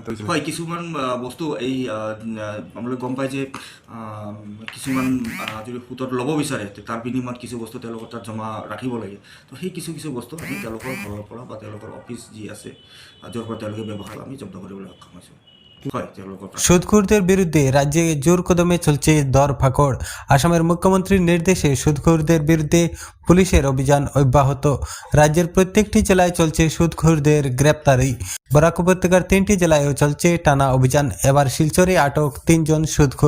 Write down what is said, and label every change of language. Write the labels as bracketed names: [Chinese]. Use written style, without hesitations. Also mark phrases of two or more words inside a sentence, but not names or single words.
[Assamese] হয়, কিছুমান বস্তু এই আপোনালোকে গম পায় যে কিছুমান যদি সুদত ল'ব বিচাৰে, তাৰ বিনিময়ত কিছু বস্তু তেওঁলোকৰ তাত জমা ৰাখিব লাগে। তো সেই কিছু বস্তু আমি তেওঁলোকৰ ঘৰৰ পৰা বা তেওঁলোকৰ অফিচ যি আছে, য'ৰ পৰা তেওঁলোকে ব্যৱসায়, আমি জব্দ কৰিবলৈ সক্ষম হৈছোঁ। [Bangla] সুদখোরদের বিরুদ্ধে রাজ্যে জোর কদমে চলছে ধরপাকড়। আসামের মুখ্যমন্ত্রীর নির্দেশে সুদখোরদের বিরুদ্ধে পুলিশের অভিযান অব্যাহত। রাজ্যের প্রত্যেকটি জেলায় চলছে সুদখোরদের গ্রেপ্তারি। বরাক উপত্যকার 3টি জেলায়ও চলছে টানা অভিযান। এবার শিলচরে আটক 3 জন সুদখোর।